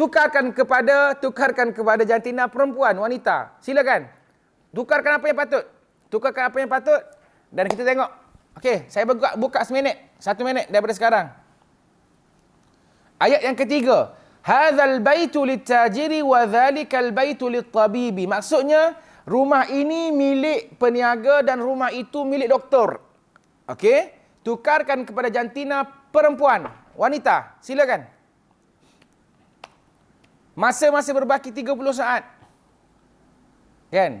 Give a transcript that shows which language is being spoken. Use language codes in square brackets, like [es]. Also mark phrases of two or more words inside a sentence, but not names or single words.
[ms] tukarkan kepada jantina perempuan, wanita. Silakan. Tukarkan apa yang patut. Tukarkan apa yang patut. Dan kita tengok. Okey, saya buka seminit. 1 minit daripada sekarang. Ayat yang ketiga. [ar] Hadzal baitu lit-tajiri wa dzalikal baitu lit-tabibi. [ms] Maksudnya, rumah ini milik peniaga dan rumah itu milik doktor. Okey? Tukarkan kepada jantina perempuan, wanita. Silakan. Masa masih berbaki 30 saat. Kan?